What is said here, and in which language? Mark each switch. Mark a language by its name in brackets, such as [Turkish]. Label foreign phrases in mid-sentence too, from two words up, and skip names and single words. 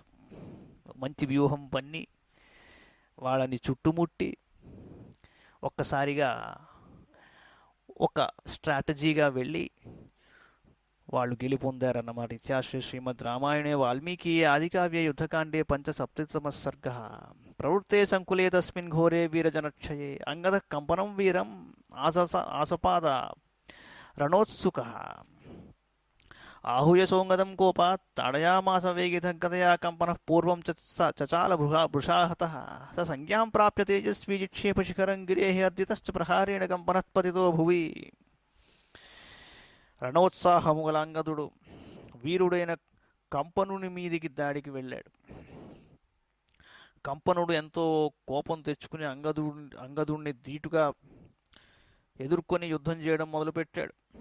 [Telugu] మంచి వ్యూహం పన్ని వాళ్ళని చుట్టుముట్టి ఒక్కసారిగా ఒక స్ట్రాటజీగా వెళ్ళి వాళ్ళు గెలుపొందారన్నమాట. [Sanskrit] ఇత్యాశ్రీ శ్రీమద్ రామాయణే వాల్మీకి ఆదికావ్య యుద్ధకాండే పంచసప్తమ సర్గ ప్రవృత్తే సంకులే తస్మిన్ ఘోరే వీరజనక్షయే అంగద కంపనం వీరం ఆసపాద రణోత్సుక आहूय सोंगदं कोपात् ताडयामास वेगितगतया कंपनः पूर्वं चचाल वृषाहतः स संज्ञां प्राप्य तेजस्वी जिक्षेपशिखरं गिरेः अर्दितश्च प्रहारेण कंपनः पतितो भुवि. [Telugu] రణోత్సాహముగలంగదుడు వీరుడైన కంపనుని మీదికి దాడికి వెళ్ళాడు. కంపనుడు ఎంతో కోపం తెచ్చుకుని అంగదుడిని ధీటుగా ఎదుర్కొని యుద్ధం చేయడం మొదలుపెట్టాడు.